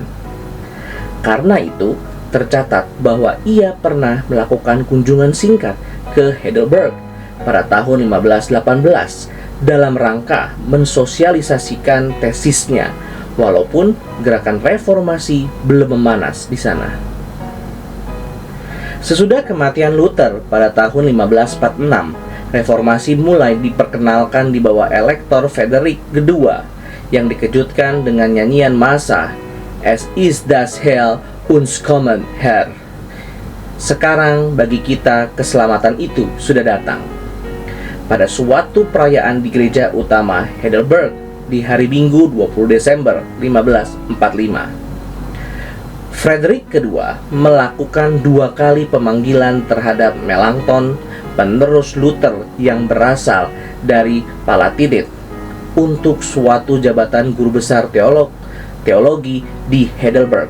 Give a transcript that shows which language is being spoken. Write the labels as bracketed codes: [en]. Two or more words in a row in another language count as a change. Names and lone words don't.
[id] Karena itu, tercatat bahwa ia pernah melakukan kunjungan singkat ke Heidelberg pada tahun 1518 dalam rangka mensosialisasikan tesisnya, walaupun gerakan reformasi belum memanas di sana. Sesudah kematian Luther pada tahun 1546, reformasi mulai diperkenalkan di bawah Elektor Frederick II yang dikejutkan dengan nyanyian massa "Es ist das Heil uns kommen Herr". Sekarang bagi kita keselamatan itu sudah datang. Pada suatu perayaan di gereja utama Heidelberg di hari Minggu 20 Desember 1545. Frederick II melakukan 2 kali pemanggilan terhadap Melanchthon, penerus Luther yang berasal dari Palatinate, untuk suatu jabatan guru besar teologi di Heidelberg.